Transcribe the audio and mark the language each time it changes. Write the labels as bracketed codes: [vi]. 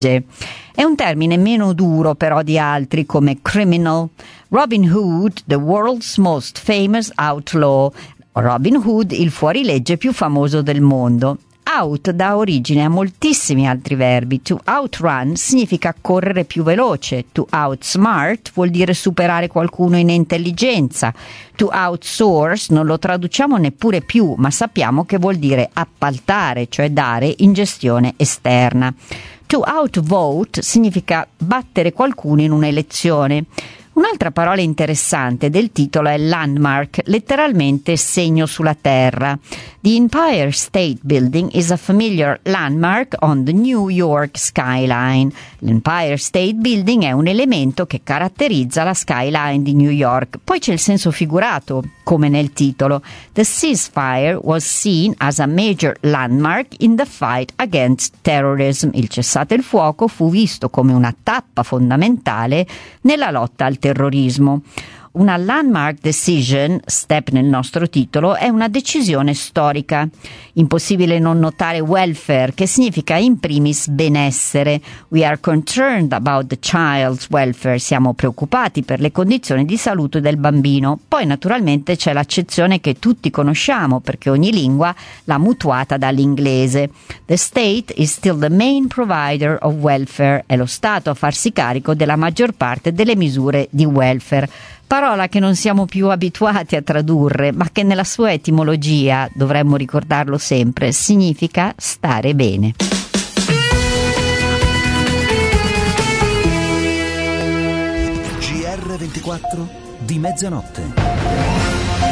[it] È un termine meno duro però di altri come criminal. [en] Robin Hood, the world's most famous outlaw. [it] Robin Hood, il fuorilegge più famoso del mondo. Out dà origine a moltissimi altri verbi. [en] To outrun [it] significa correre più veloce. [en] To outsmart [it] vuol dire superare qualcuno in intelligenza. [en] To outsource [it] non lo traduciamo neppure più, ma sappiamo che vuol dire appaltare, cioè dare in gestione esterna. [en] To outvote [it] significa battere qualcuno in un'elezione. Un'altra parola interessante del titolo è landmark, letteralmente segno sulla terra. [en] The Empire State Building is a familiar landmark on the New York skyline. [it] L'Empire State Building è un elemento che caratterizza la skyline di New York. Poi c'è il senso figurato, come nel titolo. [en] The ceasefire was seen as a major landmark in the fight against terrorism. [it] Il cessate il fuoco fu visto come una tappa fondamentale nella lotta al terrorismo. Una landmark decision, step nel nostro titolo, è una decisione storica. Impossibile non notare welfare, che significa in primis benessere. [en] We are concerned about the child's welfare. [it] Siamo preoccupati per le condizioni di salute del bambino. Poi naturalmente c'è l'accezione che tutti conosciamo, perché ogni lingua l'ha mutuata dall'inglese. [en] The state is still the main provider of welfare. [it] È lo Stato a farsi carico della maggior parte delle misure di welfare. Parola che non siamo più abituati a tradurre, ma che nella sua etimologia, dovremmo ricordarlo sempre, significa stare bene. GR24 di mezzanotte.